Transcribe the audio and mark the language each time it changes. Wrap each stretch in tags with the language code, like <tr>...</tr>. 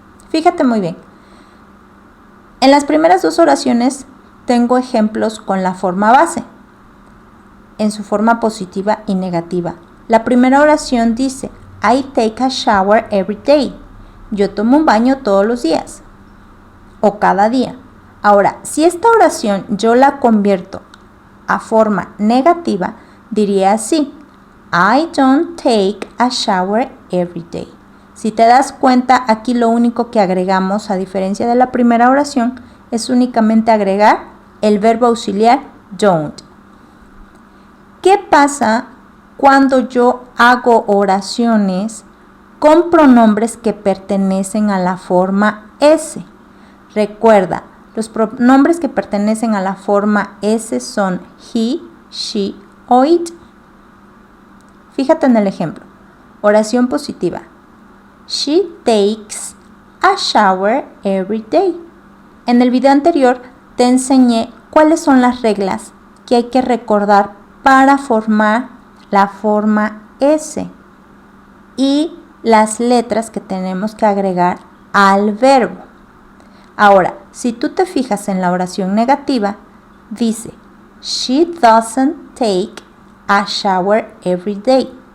<es>Fíjate muy bien. En las primeras dos oraciones tengo ejemplos con la forma base, en su forma positiva y negativa. La primera oración dice:</es> <en>I take a shower every day.</en> <es>Yo tomo un baño todos los días o cada día. Ahora, si esta oración yo la convierto a forma negativa, diría así:</es> <en>I don't take a shower every day.</en> <es>Si te das cuenta, aquí lo único que agregamos, a diferencia de la primera oración, es únicamente agregar el verbo auxiliar don't. ¿Qué pasa cuando yo hago oraciones con pronombres que pertenecen a la forma S? Recuerda, los pronombres que pertenecen a la forma S son he, she o it. Fíjate en el ejemplo. Oración positiva.</es> <en>She takes a shower every day.</en> <es>En el video anterior te enseñé cuáles son las reglas que hay que recordar para formar la forma S y las letras que tenemos que agregar al verbo. Ahora, si tú te fijas en la oración negativa, dice</es> <en>she doesn't take a shower every day.</en>